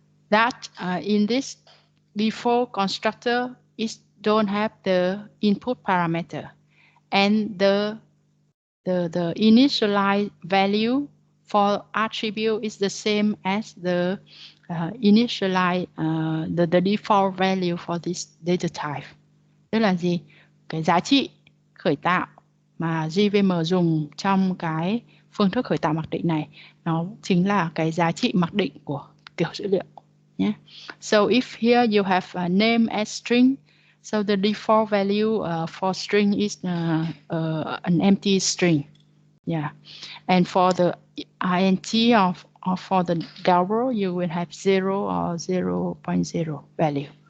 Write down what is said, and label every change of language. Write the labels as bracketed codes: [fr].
[en] That in this default constructor, it don't have the input parameter, and the initialized value for attribute is the same as the initialized the default value for this data type. [vi] Tức là gì? Cái giá trị khởi tạo mà JVM dùng trong cái phương thức khởi tạo mặc định này nó chính là cái giá trị mặc định của kiểu dữ liệu nhé. [en] So if here you have a name as string, so the default value for string is an empty string. Yeah. And for the int or for the double, you will have 0 or 0.0 value.